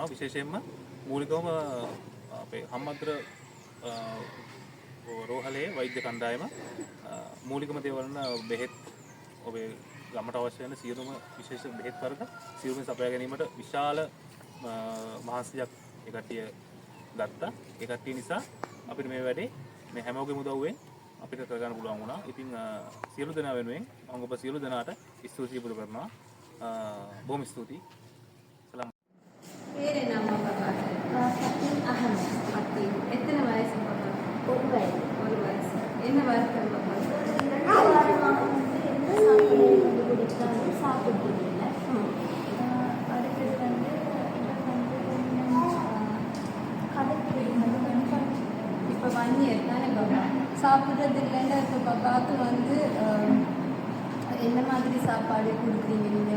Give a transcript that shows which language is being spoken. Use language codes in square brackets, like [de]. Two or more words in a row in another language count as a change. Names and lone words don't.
[si] විශේෂයෙන්ම මූලිකවම අපේ හම්මද්‍ර රෝහලේ වෛද්‍ය කණ්ඩායම මූලිකම දේවල් බෙහෙත්, ඔබේ ගමට අවශ්‍ය වෙන සියලුම විශේෂ බෙහෙත් වර්ග සියලුම සපයා ගැනීමට විශාල මහන්සියක් ඒ කට්ටිය ගත්තා. ඒ කට්ටිය නිසා අපිට මේ වැඩේ මේ හැමෝගෙම උදව්වෙන් අපිට කරගන්න පුළුවන් වුණා. ඉතින් සියලු දෙනා වෙනුවෙන් මම ඔබ සියලු දෙනාට ස්තුතිය පුද කරනවා. බොහොම ස්තුතියි. සලාම්. [ta] பேர் என்னம்மா பாப்பா? ஃபத்தீன் அஹமத். ஃபத்தீன். எத்தனை வயசு பாப்பா? 1 வயசு. 1 வயசு. என்ன வருத்தம் பாப்பா? 2 வாரமாக வந்து எந்த சாப்பாடு வந்து குடித்தாலும் சாப்பிடுறதில்ல. அடுத்தது வந்து எனக்கு வந்து கதைக்கு இப்போ 1 இயர் தானே பாப்பா சாப்பிட்றது இல்லைன்னு இப்போ பாப்பாவுக்கு வந்து என்ன மாதிரி சாப்பாடு கொடுக்குறீங்க நீங்கள்?